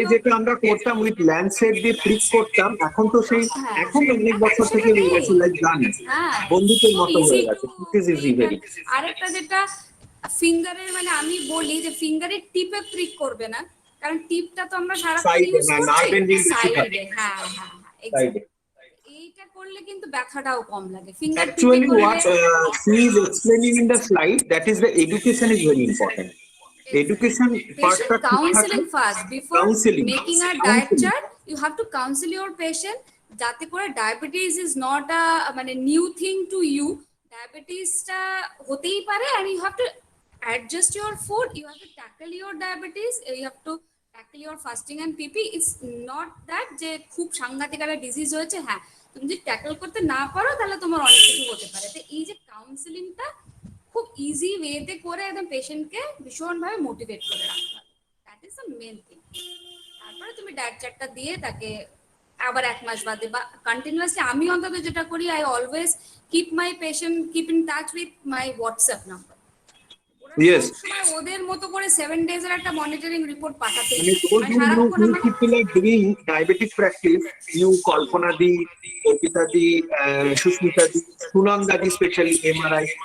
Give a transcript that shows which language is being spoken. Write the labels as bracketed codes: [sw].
[bn] যেটা আমরা করতাম উইথ ল্যান্ডসেট দিয়ে প্রিক করতাম, এখন তো সেই এখন অনেক বছর থেকে লাইক জানেন বন্ধুদের মতো হয়ে গেছে। [en] It is easy very. [bn] আরেকটা যেটা ফিঙ্গারের, মানে আমি বলি যে ফিঙ্গারের টিপে প্রিক করবে না, কারণ টিপটা তো আমরা সারাক্ষণ ইউজ করছি সাইডে। হ্যাঁ এক্স্যাক্টলি, এইটা করলে কিন্তু ব্যথাটাও কম লাগে। Finger [en] Actually, what she is explaining in the slide, that is the education is very important. Education part, counseling first before making a diet chart. You have to counsel your patient, [bn] যাতে করে [en] Diabetes is not a মানে new thing to you. [bn] ডায়াবেটিসটা হতেই পারে, [en] and you have to adjust your food, you have to tackle your diabetes, you have to tackle your fasting and PP. It's not that [bn] যে খুব সাংঘাতিক একটা disease হয়েছে, হ্যাঁ তুমি যদি ট্যাকল করতে না পারো তাহলে তোমার অনেক কিছু হতে পারে। তো এই যে কাউন্সেলিংটা খুব ইজি ওয়েতে করে একদম পেশেন্টকে ভীষণভাবে মোটিভেট করে রাখতে হবে, [en] That is the main thing. [bn] তারপরে তুমি ডায়েট চার্টটা দিয়ে তাকে আবার 1 মাস বাদে বা কন্টিনিউয়াসলি, আমি অন্তত যেটা করি, [en] I always keep my patient keep in touch with my WhatsApp number. Yes. [bn] ওদের মতো করে 7 days এর একটা মনিটরিং রিপোর্ট পাঠাতে। [en] People are doing diabetic practice, you Kalpana di, Orpita di, Shushmita di, Sunanda di, especially MRI.